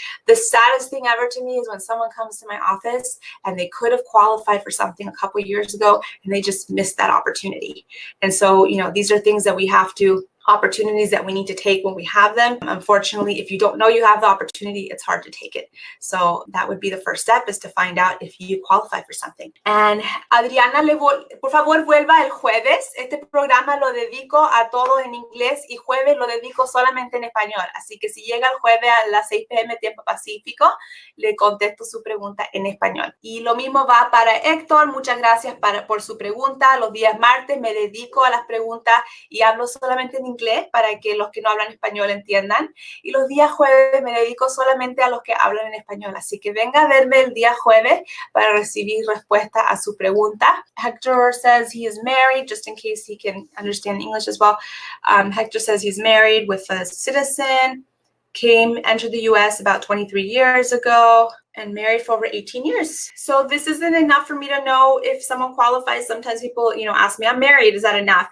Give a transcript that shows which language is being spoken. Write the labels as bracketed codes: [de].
[en] The saddest thing ever to me is when someone comes to my office and they could have qualified for something a couple of years ago and they just missed that opportunity. And so, these are things that we have to opportunities that we need to take when we have them. Unfortunately, if you don't know you have the opportunity, it's hard to take it. So that would be the first step, is to find out if you qualify for something. [es] And Adriana, por favor, vuelva el jueves. Este programa lo dedico a todos en inglés y jueves lo dedico solamente en español. Así que si llega el jueves a las 6 p.m. tiempo pacífico, le contesto su pregunta en español. Y lo mismo va para Héctor. Muchas gracias por su pregunta. Los días martes me dedico a las preguntas y hablo solamente en inglés para que los que no hablan español entiendan. Y los días jueves me dedico solamente a los que hablan en español. Así que venga a verme el día jueves para recibir respuesta a su pregunta. [en] Hector says he is married, just in case he can understand English as well. Hector says he's married with a citizen, entered the U.S. about 23 years ago, and married for over 18 years. So this isn't enough for me to know if someone qualifies. Sometimes people, ask me, I'm married, is that enough?